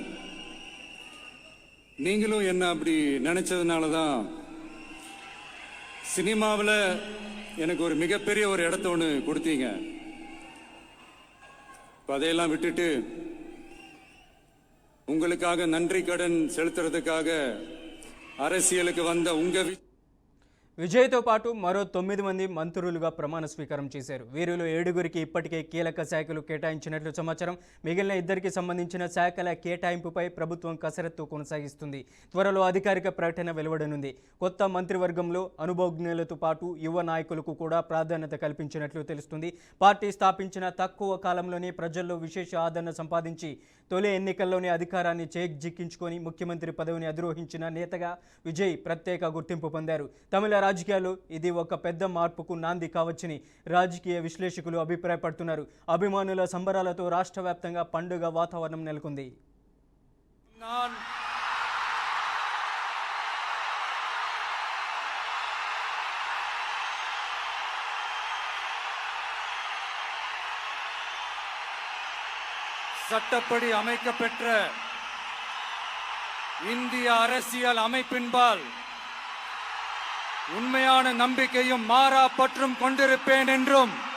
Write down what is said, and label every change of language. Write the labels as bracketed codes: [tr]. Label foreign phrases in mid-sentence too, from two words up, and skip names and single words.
[ta] நீங்களும் என்ன அப்படி நினைச்சதுனால தான் சினிமாவில் எனக்கு ஒரு மிகப்பெரிய ஒரு இடத்த ஒன்று கொடுத்தீங்க. அதையெல்லாம் விட்டுட்டு உங்களுக்காக நன்றி கடன் செலுத்துறதுக்காக அரசியலுக்கு வந்த உங்க [te] విజయ్తో పాటు మరో 9 మంది మంత్రులుగా ప్రమాణ స్వీకారం చేశారు. వీరిలో 7గురికి ఇప్పటికే కీలక శాఖలు కేటాయించినట్లు సమాచారం. మిగిలిన 2కి సంబంధించిన శాఖల కేటాయింపుపై ప్రభుత్వం కసరత్తు కొనసాగిస్తుంది. త్వరలో అధికారిక ప్రకటన వెలువడనుంది. కొత్త మంత్రివర్గంలో అనుభవజ్ఞులతో పాటు యువ నాయకులకు కూడా ప్రాధాన్యత కల్పించినట్లు తెలుస్తుంది. పార్టీ స్థాపించిన తక్కువ కాలంలోనే ప్రజల్లో విశేష ఆదరణ సంపాదించి తొలి ఎన్నికల్లోనే అధికారాన్ని చేజిక్కించుకొని ముఖ్యమంత్రి పదవిని అధిరోహించిన నేతగా విజయ్ ప్రత్యేక గుర్తింపు పొందారు. తమిళ రాజకీయాల్లో ఇది ఒక పెద్ద మార్పుకు నాంది కావచ్చని రాజకీయ విశ్లేషకులు అభిప్రాయపడుతున్నారు. అభిమానుల సంబరాలతో రాష్ట్ర వ్యాప్తంగా పండుగ వాతావరణం నెలకొంది. [ta] சட்டப்படி அமைக்கப்பெற்ற இந்திய அரசியல் அமைப்பின்பால் உண்மையான நம்பிக்கையும் மாறா பற்றும் கொண்டிருப்பேன் என்றும்